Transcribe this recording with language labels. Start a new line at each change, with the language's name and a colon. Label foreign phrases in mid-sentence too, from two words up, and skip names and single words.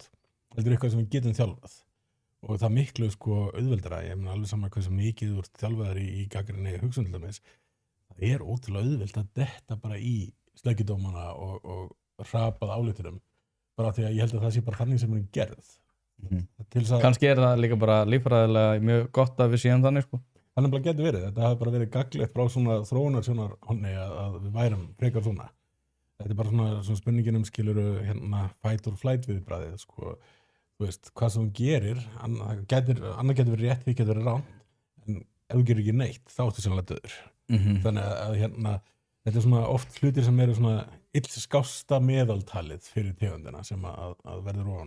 Icelandic: Heldur eitthvað sem við getum þjálfað og það miklu auðveldara, ég meina alveg saman hversu mikið þú ert þjálfaðar í gagnrýni hugsun til dæmis, það ótrúlega auðvelt að detta bara í sleggjudómana og hrapað álítunum bara því að ég held að það sé bara þannig sem gerð. Kannski það líka bara líffræðilega mjög gott að við séum þannig sko. Þannig bara getur verið, þetta hafi bara verið gagnlegt frá svona þróunarsjónarhorni að við værum frekar svona. Þetta bara svona spurningin skiluru
English: fight or flight
Icelandic: viðbragðið sko. Þú veist, hvað sem þú gerir, annað getur verið rétt, því getur verið rangt, en ef þú gerir ekki neitt, þá ertu sannlega döður. Þannig að þetta svona oft hlutir sem eru svona illskásta meðaltalið fyrir tegundina sem að verður ofan á.